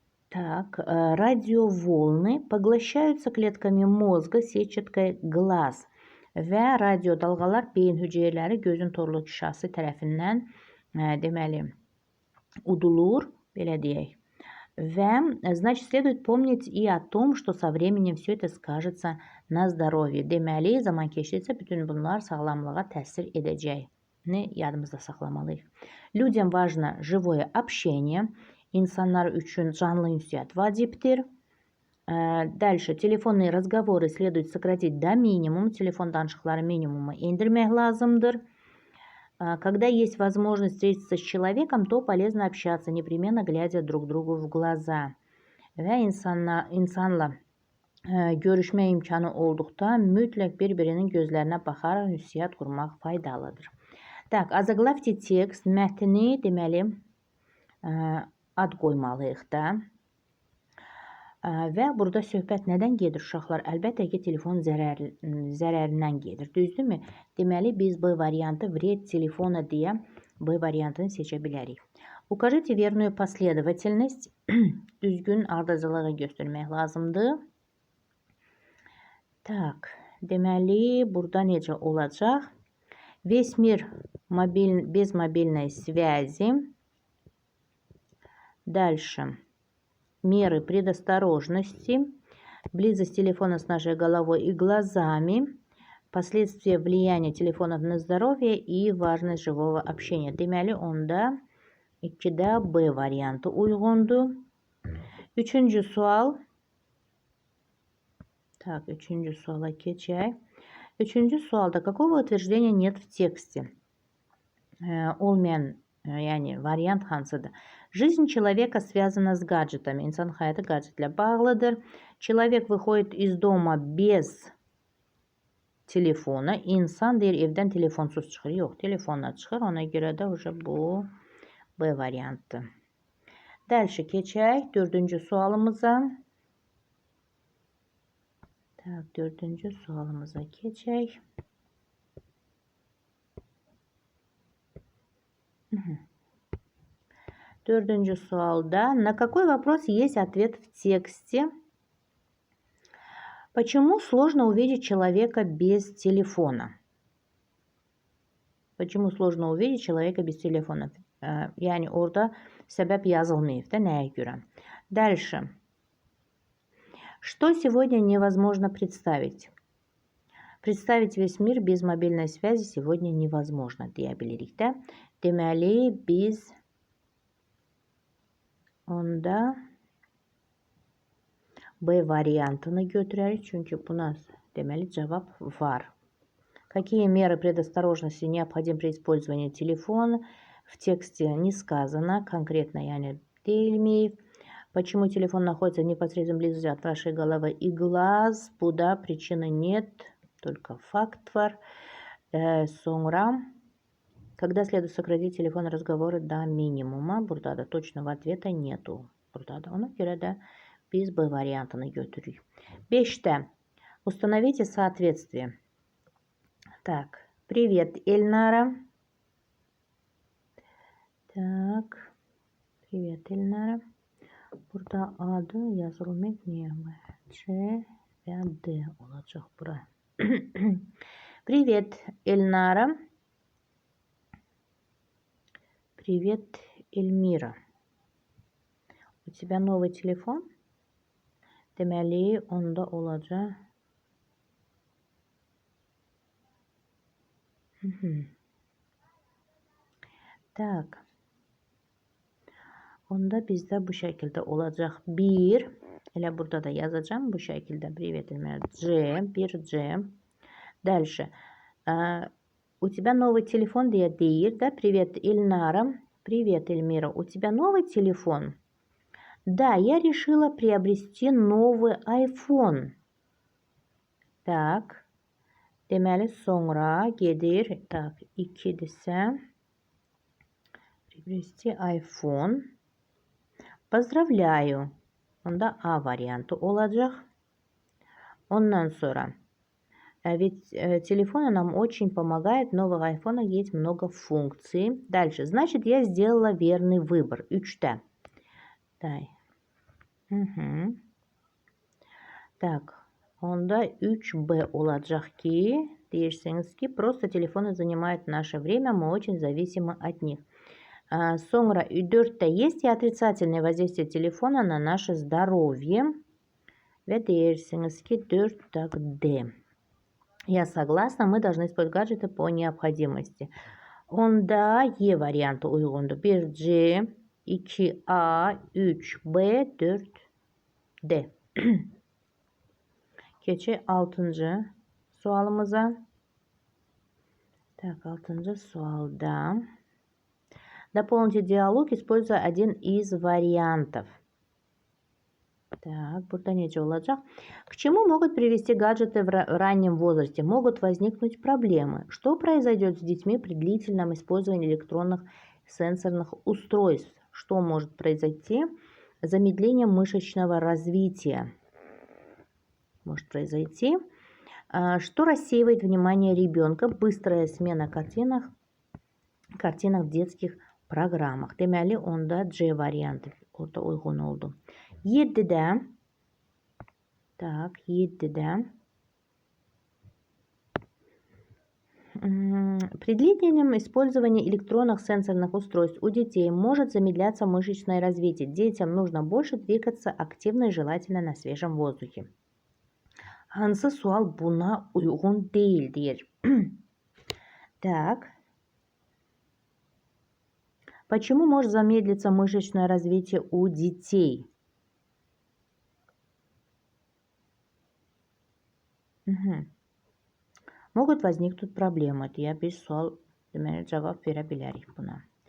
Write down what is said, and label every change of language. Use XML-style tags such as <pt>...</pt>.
<ru>Так, радиоволны поглощаются клетками mozga сетчаткой глаз</ru> <az>və radio dalğalar beyin hüceyrələri gözün torluq şişası tərəfindən deməli udulur, belə deyək. Və,</az> <ru>значит, следует помнить и о том, что со временем все это скажется на здоровье.</ru> <az>Deməli, zaman keçdikcə bütün bunlar sağlamlığa təsir edəcəyini yadımızda saxlamalıyıq.</az> <ru>Людям важно живое общение.</ru> <az>İnsanlar üçün canlı ünsiyyət vacibdir.</az> <ru>Дальше, телефонные разговоры следует сократить до минимума.</ru> <az>Telefon danışıqları minimuma indirmək lazımdır.</az> <ru>Когда есть возможность встретиться с человеком, то полезно общаться, непременно глядя друг другу в глаза.</ru> <az>Və insanla görüşmə imkanı olduqda mütləq bir-birinin gözlərinə baxaraq ünsiyyət qurmaq faydalıdır.</az> <ru>Так, озаглавьте текст,</ru> <az>mətni deməli ad qoymalıyıq da. Və burada söhbət nədən gedir uşaqlar? Əlbəttə ki, telefon zərərindən gedir. Düzdürmü? Deməli, biz B variantı</az> <ru>вред</ru> <az>telefona deyə B variantını seçə bilərik.</az> <ru>Укажите верную последовательность.</ru> <az>Düzgün ardıcılığı göstərmək lazımdır. Так, deməli, burada necə olacaq?</az> <ru>Весь мир без мобильной связи. Дальше. Меры предосторожности. Близость телефона с нашей головой и глазами. Последствия влияния телефонов на здоровье и важность живого общения.</ru> <az>Deməli, onda 2-də B variantı uyğundur. Üçüncü sual. Так, üçüncü suala keçək. Üçüncü sualda</az> <ru>какого утверждения нет в тексте?</ru> <az>Olmayan, yəni variant hansıdır?</az> <ru>Жизнь человека связана с гаджетами.</ru> <az>İnsan həyatı gadjetlə bağlıdır.</az> <ru>Человек выходит из дома без telefona.</ru> <az>İnsan deyir, evdən telefonsuz çıxır. Yox, telefonla çıxır. Ona görə də bu B variantdır. Dəlşi keçək 4-cü sualımıza. Tak, 4-cü sualımıza keçək. Dördüncü sualda</az> <ru>на какой вопрос есть ответ в тексте? Почему сложно увидеть человека без телефона? Почему сложно увидеть человека без телефона?</ru> <az>Yəni orada səbəb yazılmayıb da nəyə görə?</az> <ru>Дальше. Что сегодня невозможно представить? Представить весь мир без мобильной связи сегодня невозможно</ru> <az>deyə bilirik də. Deməli, biz onda B variantını götürərik. Çünki buna deməli cavab var.</az> <ru>Какие меры предосторожности необходимы при использовании телефона? В тексте не сказано конкретно,</ru> <az>yəni deyilməyib.</az> <ru>Почему телефон находится в непосредственной близости от вашей головы и глаз?</ru> <az>Bu da</az> <ru>причины нет, только факт</ru> <az>var. Sonra</az> <ru>когда следует сократить телефонные разговоры до минимума?</ru> <az>Burada da</az> <ru>точного ответа нету.</ru> <az>Burada da ona görə də biz B variantını götürürük. 5-də</az> <ru>Установите соответствие. Так, привет, Эльнара. Так, привет, Эльнара.</ru> <az>Burada adı yazılmak niye? C ve D olacak bura.</az> <ru>Привет, Эльнара. Привет, Эльмира. У тебя новый телефон?</ru> <az>Deməli, onda olacaq.</az> <ru>Так.</ru> <az>Onda bizde bu şekilde olacak. 1. Elə burada da yazacağım bu şekilde.</az> <ru>Привет, Эльмира. C. 1 C. Дальше. У тебя новый телефон</ru> <az>diye deyir də.</az> <ru>Привет, Эльнара. Привет, Эльмира. У тебя новый телефон? Да, я решила приобрести новый iPhone.</ru> <az>Так. Deməli, sonra gedir. Так, 2-dirsə.</az> <ru>Приобрести iPhone. Поздравляю.</ru> <az>Onda A variantı olacak. Ondan sonra.</az> <ru>Ведь телефон нам очень помогает. Нового айфона есть много функций. Дальше. Значит, я сделала верный выбор.</ru> <az>3'te. Дай.</az> <ru>Так.</ru> <az>Onda 3B olacak ki deyirsiniz ki</az> <ru>просто телефоны занимают наше время. Мы очень зависимы от них.</ru> <az>Sonra 4'te</az> <ru>есть и отрицательное воздействие телефона на наше здоровье.</ru> <az>Ve deyirsiniz ki 4 так D.</az> <ru>Я согласна, мы должны использовать гаджеты по необходимости.</ru> <az>Onda Y variantı uygundur. 1C, 2A, 3B, 4D. Keçək 6. sualımıza. Так, 6. sualda.</az> <ru>Дополните диалог, используя один из вариантов.</ru> <az>Так, burada necə olacaq?</az> <ru>К чему могут привести гаджеты в раннем возрасте? Могут возникнуть проблемы. Что произойдет с детьми при длительном использовании электронных сенсорных устройств? Что может произойти? Замедление мышечного развития может произойти. Что рассеивает внимание ребенка? Быстрая смена картинок в детских программах.</ru> <az>Deməli, onda C variantı orada uyğun oldu. 7'de. Так, 7'de.</az> <ru>При длительном использовании электронных сенсорных устройств у детей может замедляться мышечное развитие. Детям нужно больше двигаться активно и желательно на свежем воздухе.</ru> <az>Hansı sual buna uygun değildir?</az> <ru>Так. Почему может замедлиться мышечное развитие у детей? Могут возникнуть проблемы. Я</ru> <az>bir sual deməli cavab verə bilərik buna.</az>